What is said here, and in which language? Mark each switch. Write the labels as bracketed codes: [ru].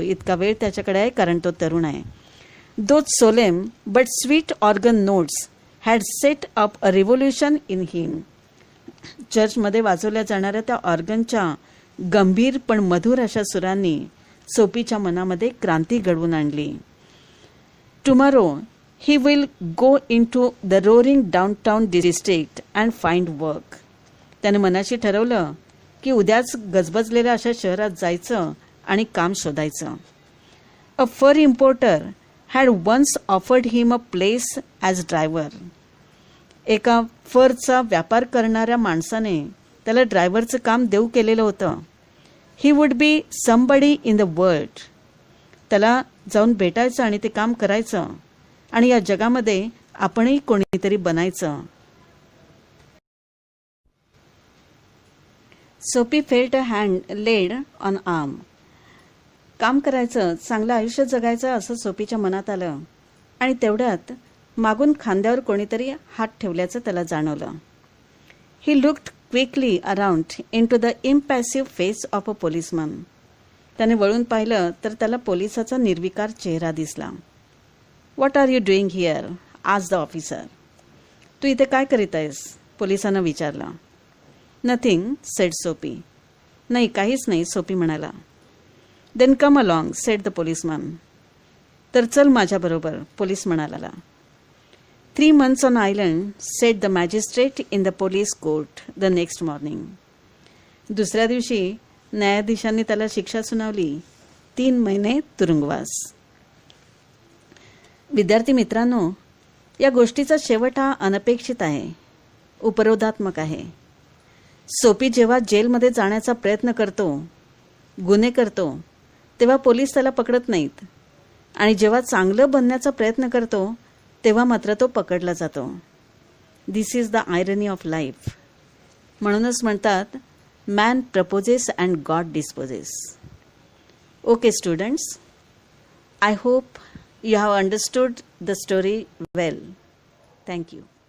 [mr] इतका वेळ त्याच्याकडे आहे कारण तो तरुण आहे. [en] Those solemn but sweet organ notes had set up a revolution in him. [mr] चर्चमध्ये वाजवल्या जाणाऱ्या त्या ऑर्गनच्या गंभीर पण मधुर अशा सुरांनी सोफीच्या मनामध्ये क्रांती घडवून आणली. [en] Tomorrow he will go into the roaring downtown district and find work. [mr] त्याने मनाशी ठरवलं की उद्याच गजबजलेल्या अशा शहरात जायचं आणि काम शोधायचं. [en] A fur importer had once offered him a place as driver. [mr] एका फरचा व्यापार करणाऱ्या माणसाने त्याला ड्रायव्हरचं काम देऊ केलेलं होतं. [en] He would be somebody in the world. [mr] त्याला जाऊन भेटायचं आणि ते काम करायचं आणि या जगामध्ये आपणही कोणीतरी बनायचं. [en] Soapy felt a hand laid on arm. [mr] काम करायचं, चांगलं आयुष्य जगायचं असं सोफीच्या मनात आलं आणि तेवढ्यात मागून खांद्यावर कोणीतरी हात ठेवल्याचं त्याला जाणवलं. [en] He looked quickly around into the impassive face of a policeman. [mr] त्याने वळून पाहिलं तर त्याला पोलिसाचा निर्विकार चेहरा दिसला. [en] What are you doing here? asked the officer. [mr] तू इथे काय करीत आहेस? पोलिसानं विचारलं. [en] Nothing, said Sophie. [mr] नाही, काहीच नाही, सोफी म्हणाला. [en] Then come along, said the policeman. [mr] तर चल माझ्याबरोबर, पोलीस म्हणाला. [en] 3 months on island, said the magistrate in the police court the next morning. [mr] दुसऱ्या दिवशी न्यायाधीशांनी त्याला शिक्षा सुनावली, 3 महिने तुरुंगवास. विद्यार्थी मित्रांनो, या गोष्टीचा शेवट हा अनपेक्षित आहे, उपरोधात्मक आहे. सोपी जेव्हा जेलमध्ये जाण्याचा प्रयत्न करतो, गुन्हे करतो, तेव्हा पोलीस त्याला पकडत नाहीत, आणि जेव्हा चांगलं बनण्याचा प्रयत्न करतो तेव्हा मात्र तो पकडला जातो. [en] This is the irony of life. [mr] म्हणूनच म्हणतात, [en] Man proposes and God disposes. Okay students, I hope you have understood the story well. Thank you.